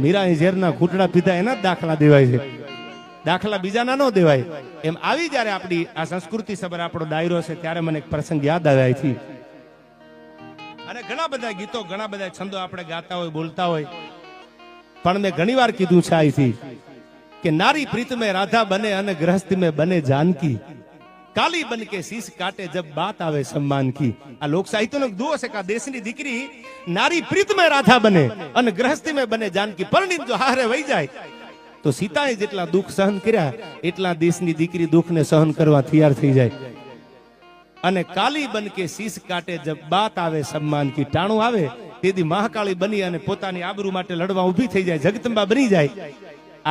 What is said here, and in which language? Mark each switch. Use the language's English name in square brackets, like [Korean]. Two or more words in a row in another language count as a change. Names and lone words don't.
[Gujarati] મીરાએ ઝેરના ઘૂંટડા પીધા એના જ દાખલા દેવાય છે, દાખલા બીજાના ન દેવાય. એમ આવી જયારે આપણી આ સંસ્કૃતિ સભર આપણો ડાયરો છે ત્યારે મને એક પ્રસંગ યાદ આવ્યા છે. અને ઘણા બધા ગીતો, ઘણા બધા છંદો આપણે ગાતા હોય, બોલતા હોય, પણ મેં ઘણી વાર કીધું છે અહીંથી કે નારી પ્રીત [Hindi] में राधा बने [Gujarati] અને [Hindi] गृहस्थी में बने जानकी, काली बन के शीश काटे जब बात आवे सम्मान की. [Gujarati] આ લોક સાહિત્યનો દુઓ છે કે દેશની દીકરી નારી પ્રીત [Hindi] में राधा बने [Gujarati] અને [Hindi] गृहस्थी में बने जानकी. [Gujarati] પરણિત જો હારે વહી જાય તો સીતાએ જેટલા દુઃખ સહન કર્યા એટલા દેશની દીકરી દુઃખને સહન કરવા તૈયાર થઈ જાય. અને [Hindi] काली बन के शीश काटे जब बात आवे सन्मान की, [Gujarati] ટાણું આવે તેથી મહાકાળી બની અને પોતાની આબરૂ માટે લડવા ઊભી થઈ જાય, જગદંબા બની જાય.